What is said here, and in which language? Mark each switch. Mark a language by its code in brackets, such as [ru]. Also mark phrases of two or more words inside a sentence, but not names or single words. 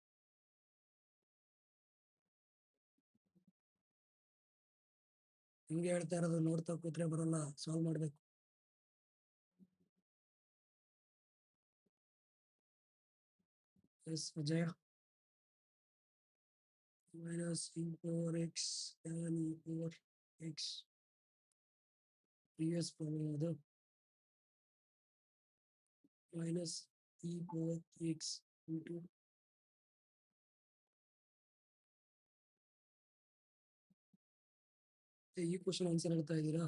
[kn] ಹಿಂಗೆ ಹೇಳ್ತಾ ಇರೋದು ನೋಡ್ತಾ ಕೂತ್ರೆ ಬರಲ್ಲ, ಸಾಲ್ವ್ ಮಾಡ್ಬೇಕು. ಎಸ್ ವಿಜಯ. [en] minus e power x tan e power x previous problem minus e power x into [kn] ಈ ಕ್ವಶನ್ ಆನ್ಸರ್ ಹೇಳ್ತಾ ಇದ್ದೀರಾ?